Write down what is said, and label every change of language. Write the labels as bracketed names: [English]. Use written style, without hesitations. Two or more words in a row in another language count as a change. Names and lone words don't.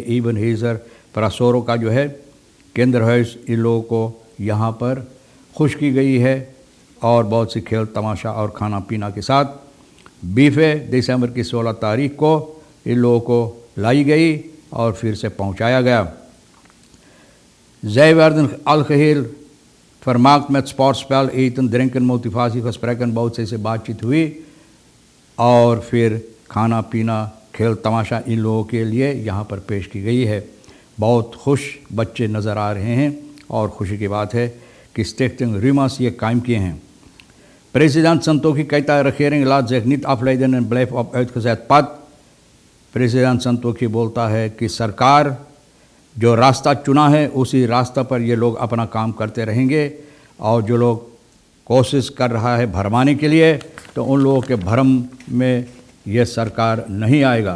[Caribbean Hindustani] इवन हेज़र प्रासोरो का जो है केंद्र है, इन लोगों को यहाँ पर खुश की गई है। और बहुत सी खेल तमाशा और खाना पीना के साथ बीफे दिसंबर की 16 तारीख को इन लोगों को लाई गई और फिर से पहुंचाया गया। [Dutch] Zij werden algeheel vermaakt met sportspel, eten, drinken, motivatie, gesprekken, [Caribbean Hindustani] बहुत से बातचीत हुई और फिर खाना पीना, खेल तमाशा इन लोगों के लिए यहाँ पर पेश की गई है। बहुत खुश बच्चे नज़र आ रहे हैं और खुशी की बात है कि स्टिक्टिंग रिमास ये कायम किए हैं। [Dutch] President Santokhi kijkt de regering laat zich niet afleiden en blijft op uitgezet pad। [Caribbean Hindustani] प्रेसिडेंट संतोखी बोलता है कि सरकार जो रास्ता चुना है उसी रास्ता पर ये लोग अपना काम करते रहेंगे, और जो लोग कोशिश कर रहा है भरमाने के लिए, तो उन लोगों के भरम में ये सरकार नहीं आएगा।